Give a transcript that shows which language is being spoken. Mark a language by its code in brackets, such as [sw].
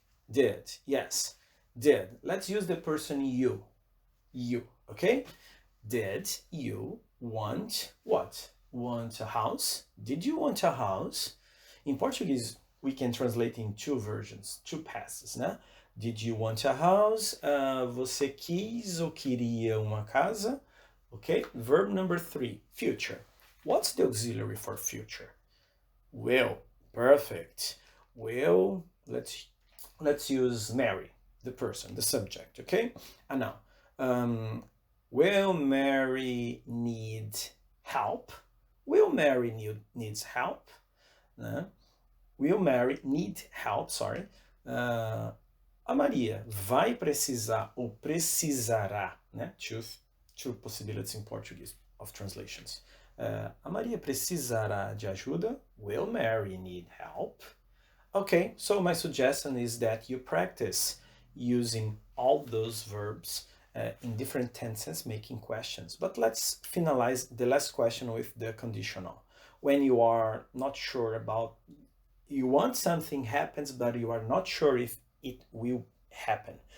[en] Did. Yes. Did. Let's use the person you. You. Okay? Did you want what? Want a house? Did you want a house? In Portuguese, we can translate in two versions, two passes, né? Did you want a house? [pt] Você quis ou queria uma casa? [en] Okay? Verb number 3, future. What's the auxiliary for future? Will. Perfect. Will. Let's use Mary, the person, the subject. Okay? And now, will Mary need help? Will Mary needs help? Will Mary need help? Sorry. [pt] A Maria vai precisar ou precisará, né? [en] Two possibilities in Portuguese of translations. [pt] A Maria precisará de ajuda. [en] Will Mary need help? Okay, so my suggestion is that you practice using all those verbs in different tenses, making questions. But let's finalize the last question with the conditional. When you are not sure about, you want something happens, but you are not sure if it will happen.